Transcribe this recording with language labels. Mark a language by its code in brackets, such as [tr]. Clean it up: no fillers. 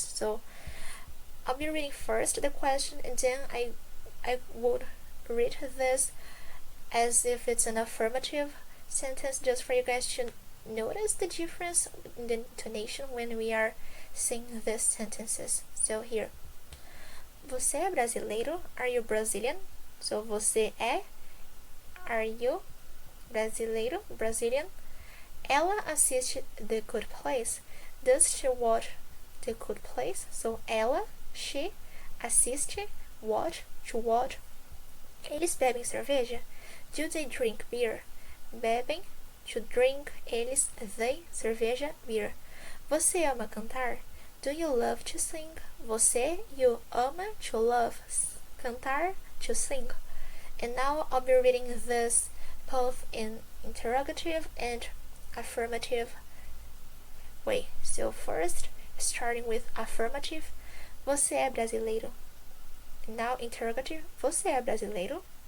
[en] So I'll be reading first the question, and then I would read this as if it's an affirmative sentence, just for you guys to notice the difference in the intonation when we are saying these sentences. So here, [pt] você é brasileiro? [en] Are you Brazilian? So você é, are you brasileiro, Brazilian? [pt] Ela assiste The Good Place. [en] Does she watch The Good Place? So ela, she, assiste, watch, to watch. [pt] Eles bebem cerveja? [en] Do they drink beer? Bebem, to drink, eles, they, cerveja, beer. [pt] Você ama cantar? [en] Do you love to sing? Você, you, ama, to love, cantar, to sing. And now I'll be reading this both in interrogative and affirmative way. So first, starting with affirmative, [pt] você é brasileiro. [en] Now interrogative, [pt] você é brasileiro?